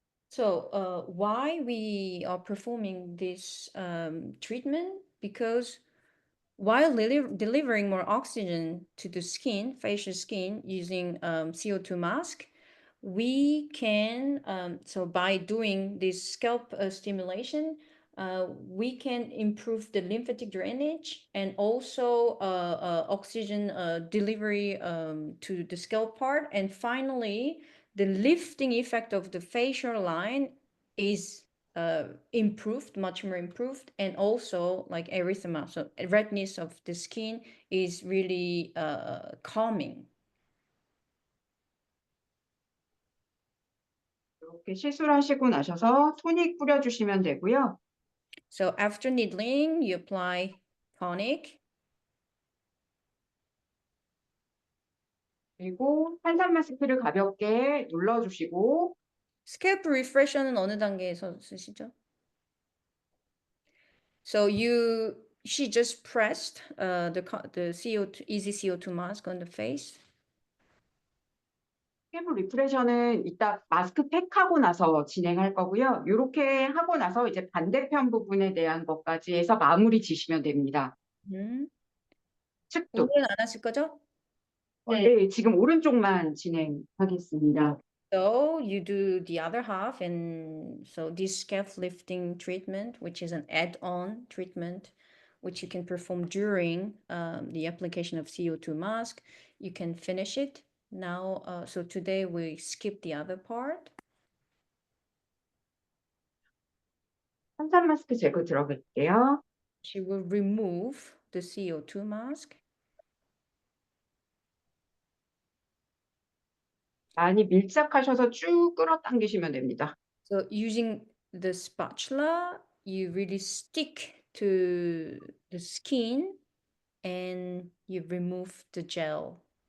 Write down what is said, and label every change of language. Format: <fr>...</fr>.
<en>So, why we are performing this treatment? Because while delivering more oxygen to the skin, facial skin, using CO2 mask, we can, so by doing this scalp stimulation, we can improve the lymphatic drainage and also oxygen delivery to the scalp part. And finally, the lifting effect of the facial line is improved, much more improved, and also like erythema, so redness of the skin is really calming.</en> <ko>이렇게 시술하시고 나셔서 토닉 뿌려주시면 되고요.</ko> <en>So after needling, you apply tonic.</en> <ko>그리고 탄산 마스크를 가볍게 눌러주시고 스캘프 리프레셔는 어느 단계에서 쓰시죠?</ko> <en>So she just pressed the CO2 easy CO2 mask on the face.</en> <ko>스캐브 리프레셔는 이따 마스크 팩하고 나서 진행할 거고요. 이렇게 하고 나서 이제 반대편 부분에 대한 것까지 해서 마무리 지시면 됩니다. 측도. 오늘은 안 하실 거죠? 네, 지금 오른쪽만 진행하겠습니다.</ko> <en>So you do the other half, and so this scalp lifting treatment, which is an add-on treatment, which you can perform during the application of CO2 mask, you can finish it Now, so today we skip the other part.</en> <ko>한산 마스크 제거 들어갈게요.</ko> <en>She will remove the CO2 mask.</en> <ko>많이 밀착하셔서 쭉 끌어당기시면 됩니다.</ko> <en>So using the spatula, you really stick to the skin and you remove the gel.</en>